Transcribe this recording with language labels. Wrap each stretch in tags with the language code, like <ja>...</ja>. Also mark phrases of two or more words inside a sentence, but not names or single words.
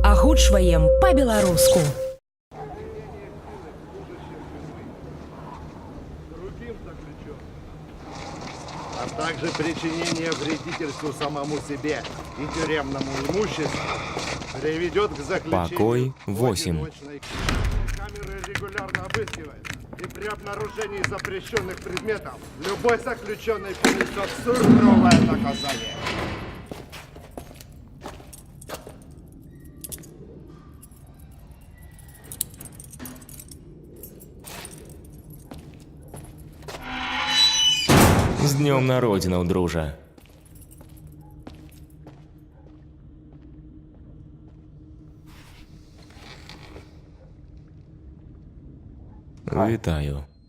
<be>агучваем па-беларуску.</be> <ru>Другим заключенным, а также причинение вредительству самому себе и тюремному имуществу приведет к заключению Покой 8. одиночной камеры регулярно обыскивается, и при обнаружении запрещенных предметов любой заключенный понесет суровое наказание.</ru> <be>З днем народзінаў, дружа. Вітаю.</be>